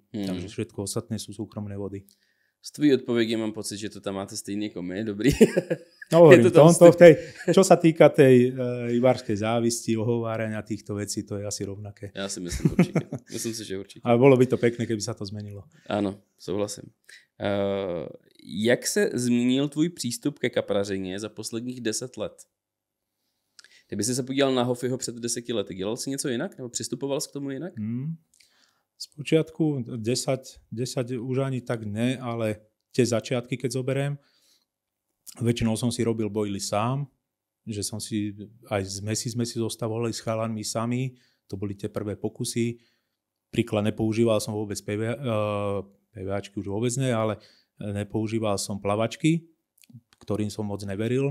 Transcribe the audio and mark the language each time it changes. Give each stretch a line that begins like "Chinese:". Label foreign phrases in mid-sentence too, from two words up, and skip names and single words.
Slovak: Takže všetko ostatné sú súkromné vody.
Czech: Z tvojí odpovědi mám pocit, že to tam máte stejně jako my, dobrý.
Slovak: No hovorím, čo sa týka tej rybárskej závisti, ohovárania týchto vecí, to je asi rovnaké.
Czech: Já si myslím určitě. Myslím si, že určitě.
Slovak: Ale bolo by to pekné, keby sa to zmenilo.
Czech: Ano, souhlasím. Jak se změnil tvůj přístup ke kaprařině za posledních 10 let? Kdyby jsi se podíval na Hofiho před 10 lety, dělal jsi něco jinak? Nebo přistupoval jsi k tomu jinak?
Slovak: Spočiatku 10 už ani tak ne, ale tie začiatky, keď zoberiem, väčšinou som si robil bojly sám, že som si aj sme si zostavovali s chalanmi sami, to boli tie prvé pokusy. Príklad, nepoužíval som vôbec PVAčky, už vôbec ne, ale nepoužíval som plavačky, ktorým som moc neveril.